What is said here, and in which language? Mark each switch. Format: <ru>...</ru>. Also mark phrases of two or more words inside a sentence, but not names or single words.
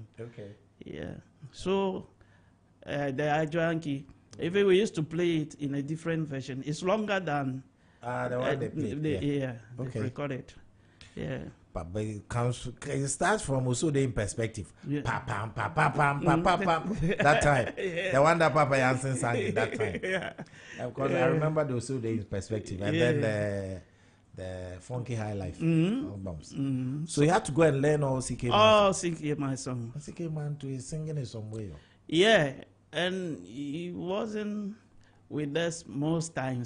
<en>Okay. Yeah. So the Ajo Yankee, even we used to play it in a different version. It's longer than the one they played. Yeah. Okay. They recorded. Yeah. But it starts from also in perspective. Yeah. Pa pam pa pa pam pa pa pam. That time, the one that Papa Jansen sang in that time. Yeah. Because I remember the also in perspective, and then the funky highlife albums. So you had to go and learn all CK Man. Oh, CK Man song. CK Man to is singing in some way. Yeah, and he wasn't with us most times.</en>